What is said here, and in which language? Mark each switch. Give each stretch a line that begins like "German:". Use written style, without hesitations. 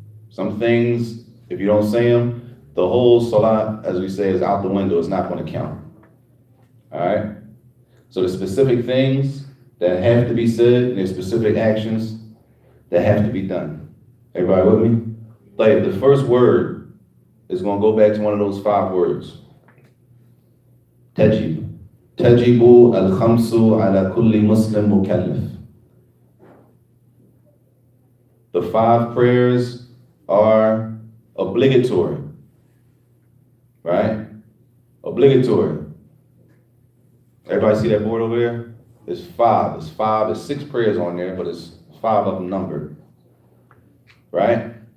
English: Some things, if you don't say them, the whole Salat, as we say, is out the window. It's not going to count. All right? So the specific things that have to be said, and there's specific actions that have to be done. Everybody with me? Like the first word is going to go back to one of those 5 words.
Arabic: تجب. تجب الخمس على كل مسلم مكلف.
English: The 5 prayers are obligatory. Right? Obligatory. Everybody see that board over there? It's 5. It's 5. There's 6 prayers on there, but it's 5 of them numbered. Right?